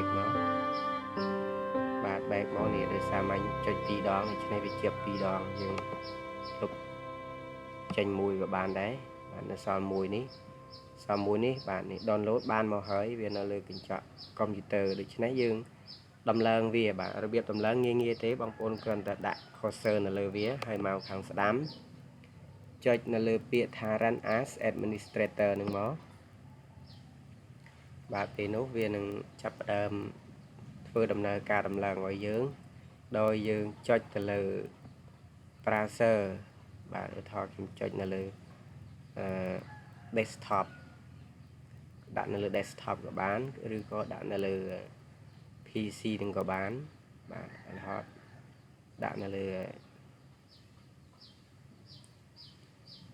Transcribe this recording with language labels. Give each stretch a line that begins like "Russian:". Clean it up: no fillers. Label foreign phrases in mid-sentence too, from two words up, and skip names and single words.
Khmer: មកបាទបែកមកនេះដោយសារមាញ់ចុច2ដងដូច្នេះវាជាប់2ដងយើងលុបចេញមួយក៏បានដែរបាទនៅសល់មួយនេះបាទនេះ download បានមកហើយវានៅលើកញ្ចក់កុំព្យូទ័រដូច្នេះយើងដំឡើងវាបាទរបៀបដំឡើងងាយទេបងប្អូនគ្រាន់តែដាក់ cursor នៅលើវាហើយមកខាងស្ដាំចុចនៅលើពាក្យថា
English: run as administrator
Khmer: នឹងមក បាទពេលនោះវានឹងចាប់ផ្ដើមធ្វើដំណើរការដំឡើងឲ្យយើងដោយយើងចុចទៅលើ browser បាទឧទាហរណ៍ខ្ញុំចុចនៅលើ desktop ដាក់នៅលើ desktop ក៏បានឬក៏ដាក់នៅលើ PC នឹងក៏បានបាទឧទាហរណ៍ដាក់នៅលើ